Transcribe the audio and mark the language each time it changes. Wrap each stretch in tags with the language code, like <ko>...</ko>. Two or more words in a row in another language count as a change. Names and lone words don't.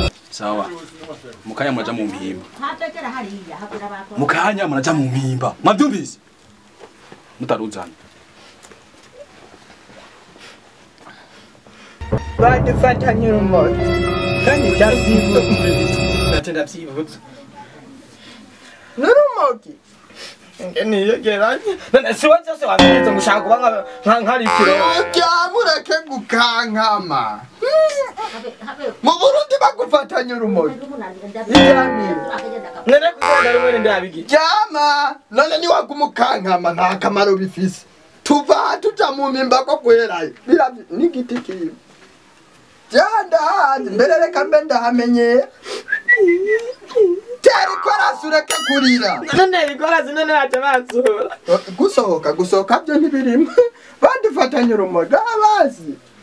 <rn>Sawa. Mukanya muraja mu mpimba. Mukanya muraja mu mpimba. Mwabyumvise? Mutaruzana. Badufata nyir'umogi. Kandi ndabyibutse. Ati ndabyibutse. N'urumogi? Nge niyegeranye. None si we cyose wambwiye ngo ushaka kuba nka, nka, nkari ikirere. Ujya mureke gukankama. Mu Burundi bagufatanya urumogi. None kugenda rumwe ni ndabigira. Jama, none ni waguma ukankama nta kamaro bifise. Tuva aha tuja mu mpimba ko guherayo. Biravye, ni igiti kimwe. Jya ndahazi, mbere reka mbe ndahamenyera. Tera ikorasi ureke kurira. None ikorasi none waca basura. Gusohoka, gusohoka byo ntibirimo. Badufatanye urumogi, abazi.</rn>